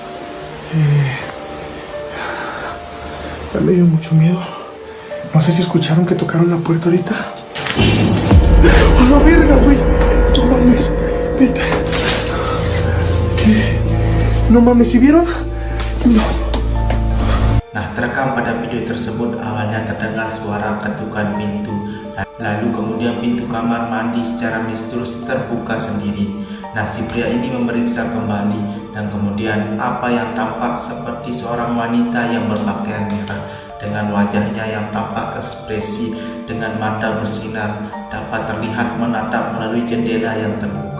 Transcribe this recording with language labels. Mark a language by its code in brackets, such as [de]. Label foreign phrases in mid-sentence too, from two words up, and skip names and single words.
[es] Me dio mucho miedo. No sé si escucharon que tocaron la puerta ahorita. ¡A la verga, güey! No mames, vete. ¿Qué? No mames, ¿sí vieron? No. [id] Nah, terekam pada video tersebut awalnya terdengar suara ketukan pintu. Lalu kemudian pintu kamar mandi secara misterius terbuka sendiri. Nah, si pria ini memeriksa kembali, dan kemudian apa yang tampak seperti seorang wanita yang berpakaian merah dengan wajahnya yang tampak ekspresi dengan mata bersinar dapat terlihat menatap melalui jendela yang terbuka.